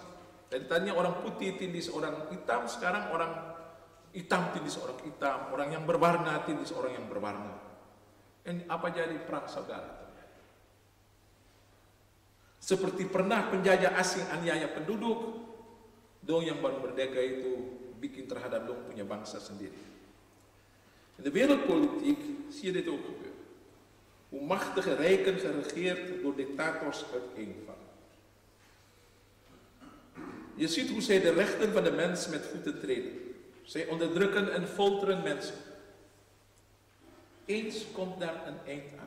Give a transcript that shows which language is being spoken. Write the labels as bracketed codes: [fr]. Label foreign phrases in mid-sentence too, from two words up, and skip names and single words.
[abs] Dari tadinya orang putih tindis orang hitam, sekarang orang hitam tindis orang hitam, orang yang berwarna tindis orang yang berwarna. Dan apa jadi perang saudara? Seperti pernah penjajah asing aniaya penduduk, dong yang baru merdeka itu bikin terhadap dong punya bangsa sendiri. [nl] In de wereldpolitiek zie je dit ook gebeuren. Hoe machtige rijken geregeerd door dictators uiteenvallen. Je ziet hoe zij de rechten van de mens met voeten treden. Zij onderdrukken en folteren mensen. Eens komt daar een eind aan.